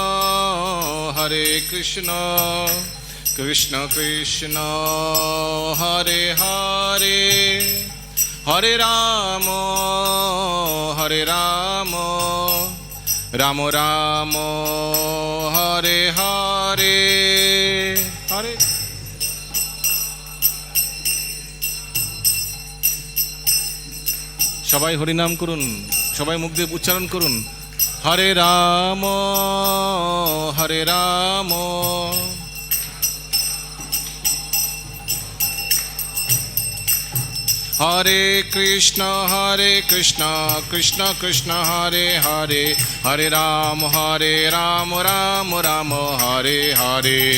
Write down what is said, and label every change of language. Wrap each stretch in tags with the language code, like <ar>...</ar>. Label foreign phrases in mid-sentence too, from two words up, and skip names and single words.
<sa>कृष्ण कृष्ण हरे हरे हरे राम राम राम हरे हरे हरे</sa> <bn>সবাই হরি নাম করুন, সবাই মুখ দিয়ে উচ্চারণ করুন।</bn> <sa>हरे राम हरे कृष्ण कृष्ण कृष्ण हरे हरे हरे राम राम राम हरे हरे</sa>